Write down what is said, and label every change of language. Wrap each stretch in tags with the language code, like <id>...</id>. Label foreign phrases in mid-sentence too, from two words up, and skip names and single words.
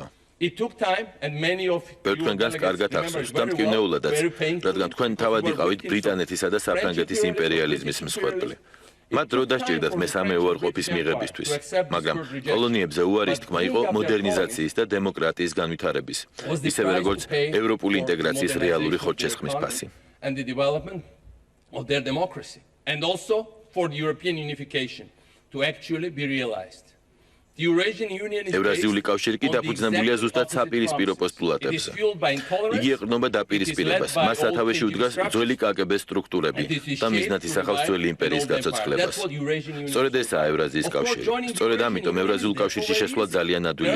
<ka>თქვენგანს კარგად ახსოვს და მტკივნეულადაც, რადგან თქვენ თავად იყავით ბრიტანეთისა და საფრანგეთის იმპერიალიზმის მსხვერპლი. მათ დრო დასჭირდათ მესამე უარყოფის მიღებისთვის, მაგრამ კოლონიებზე უარის თქმა იყო მოდერნიზაციის და დემოკრატიის განვითარების, ისევე როგორც ევროპული ინტეგრაციის რეალური ხორჩესხმის ფასი.</ka> <en>Of their democracy, and also for the European unification to actually be realized.</en> <ka>ევრაზიული კავშირი კი დაფუძნებულია ზუსტად საპირისპირო პოსტულატებზე. იგი ეყრდნობა დაპირისპირებას, მას სათავეში უდგას ძველი კგბ-ს სტრუქტურები და მიზნად ისახავს ძველი იმპერიის გაცოცხლებას. სწორედ ესაა ევრაზიის კავშირი. სწორედ ამიტომ ევრაზიულ კავშირში შესვლა ძალიან ადვილია.</ka>